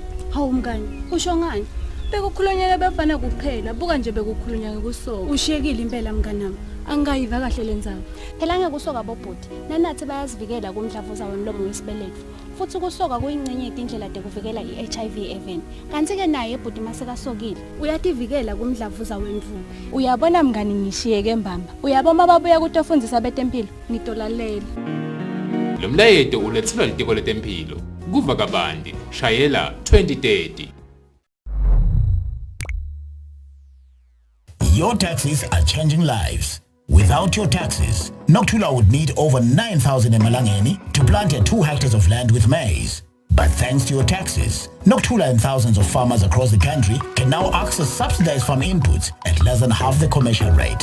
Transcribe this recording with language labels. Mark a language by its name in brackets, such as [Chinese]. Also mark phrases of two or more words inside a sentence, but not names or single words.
[Swati] Hawu mngani, usho ngani? Bekukhulunywa befana kuphela, buka nje bekukhulunywa ngekusoka. Ushiyekile impela mnganami. Angayiva kahle lenzaba. Phela ngekusoka bobhuti, nanathi bayazivikela kumdlavuza womlomo wesibeletho. Futhi ukusoka kuyingcenye izindlela zokuvikela iHIV even. Kanti ke naye ebhuti masekasokile, uyativikela kumdlavuza wemvubu. Uyabona mngani ngishiyeke mbamba. Uyabona babuya kutofundisa betempilo, ngitolalela. Lo mlayeto ulethelwa litiko letempilo. Kuva kabandi, shayela 2030. [English] Your taxes are changing lives. Without your taxes, Noktula would need over 9,000 emalangeni to plant 2 hectares of land with maize. But thanks to your taxes, Noktula and thousands of farmers across the country can now access subsidized farm inputs at less than half the commercial rate.